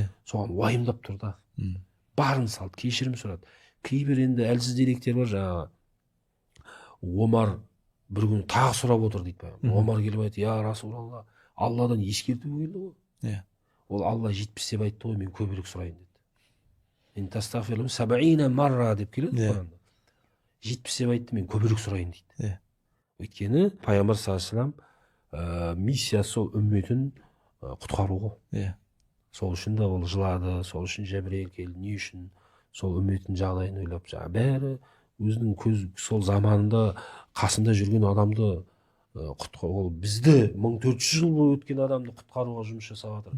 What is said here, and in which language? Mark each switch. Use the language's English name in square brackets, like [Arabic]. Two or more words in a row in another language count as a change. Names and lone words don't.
[Kazakh] Соған уайымдап тұр да. Барын салды, кешірім сұрады. Кейбір енді әлсіз деректер бар, жаңағы Омар бір күні тағы сұрап отыр дейді. Омар келіп айтты: [Arabic] "يا رسول الله, [Kazakh] Алладан ескерту келді ғой." Ол Алла 70 деп айтты ғой, мен көбірек сұрайын деді. [Arabic] إن تستغفر لهم 70 مرة [Kazakh] деп келеді Құранда. 70 деп айтты, мен көбірек сұрайын дейді. Өйткені пайғамбар [Arabic] صلى الله عليه [Kazakh] миссия сол үмметін құтқару ғой. Сол үшін де ол жылады, сол үшін Жәбірейіл келді. Не үшін? Сол үмметтің жағдайын ойлап, бәрі өзінің сол заманында қасында жүрген адамды ол бізді 1400 жыл бойы өткен адамды құтқаруға жұмыс жасап жатыр.